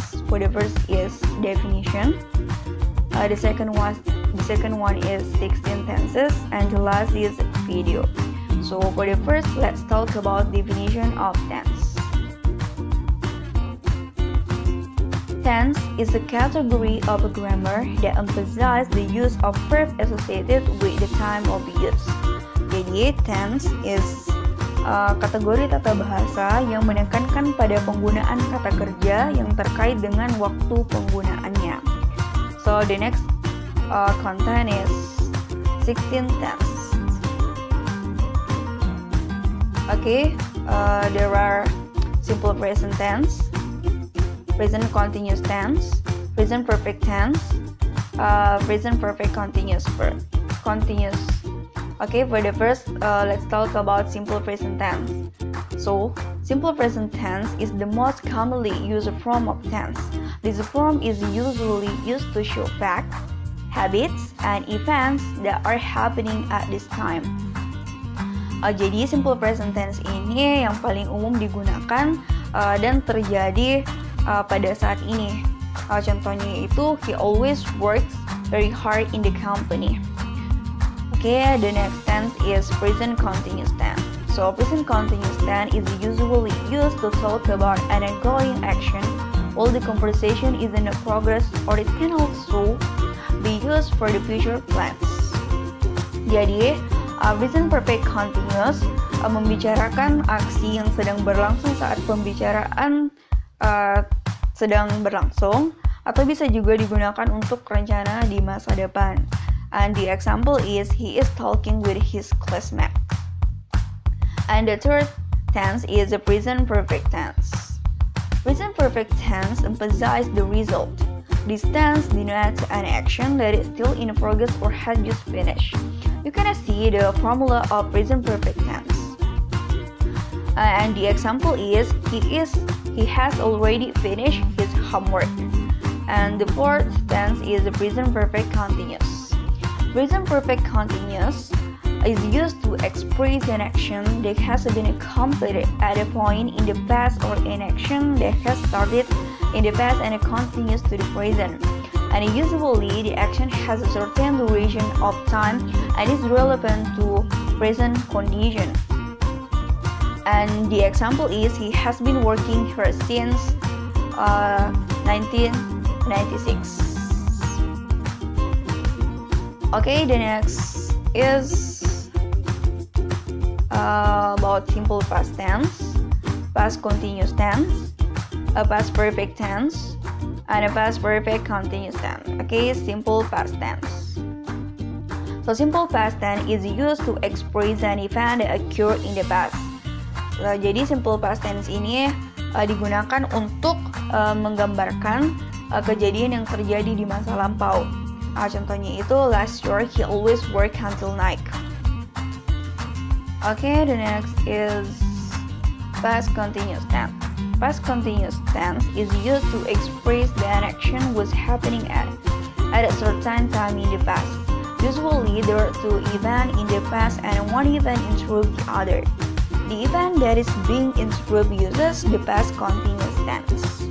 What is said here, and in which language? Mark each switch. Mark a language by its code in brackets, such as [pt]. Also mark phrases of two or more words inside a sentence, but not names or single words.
[en] For the first is definition. The second one is 16 tenses, and the last is video. So for the first, let's talk about definition of tense. Tense is a category of a grammar that emphasizes the use of verb associated with the time of use. [id] Jadi [en] tense is [id] kategori tata bahasa yang menekankan pada penggunaan kata kerja yang terkait dengan waktu penggunaannya. [en] So the next content is 16 tense. Okay, there are simple present tense, present continuous tense, present perfect tense, present perfect continuous verb. Okay, for the first, let's talk about simple present tense. So, simple present tense is the most commonly used form of tense. This form is usually used to show facts, habits, and events that are happening at this time. [id] Jadi [en] simple present tense [id] ini yang paling umum digunakan dan terjadi pada saat ini. Contohnya itu, [en] he always works very hard in the company. Okay, the next tense is present continuous tense. So present continuous tense is usually used to talk about an ongoing action while the conversation is in progress, or it can also be used for the future plans. [id] Jadi, [en] present perfect continuous [id] membicarakan aksi yang sedang berlangsung saat pembicaraan sedang berlangsung, atau bisa juga digunakan untuk rencana di masa depan. [en] And the example is, he is talking with his classmate. And the third tense is the present perfect tense. Present perfect tense emphasizes the result. This tense denotes an action that is still in progress or has just finished. You can see the formula of present perfect tense. And the example is, he has already finished his homework. And the fourth tense is the present perfect continuous. Present perfect continuous is used to express an action that has been completed at a point in the past, or an action that has started in the past and continues to the present. And usually the action has a certain duration of time and is relevant to present condition. And the example is, he has been working here since 1996. Okay, the next is about simple past tense, past continuous tense, a past perfect tense, and a past perfect continuous tense. Okay, simple past tense. So simple past tense is used to express an event that occurred in the past. [id] Jadi [en] simple past tense [id] ini digunakan untuk menggambarkan kejadian yang terjadi di masa lampau. Contohnya itu, [en] last year he always worked until night. Okay, the next is past continuous tense. Past continuous tense is used to express that an action was happening at a certain time in the past. Usually there are two events in the past and one event interrupts the other. The event that is being interrupted uses the past continuous tense.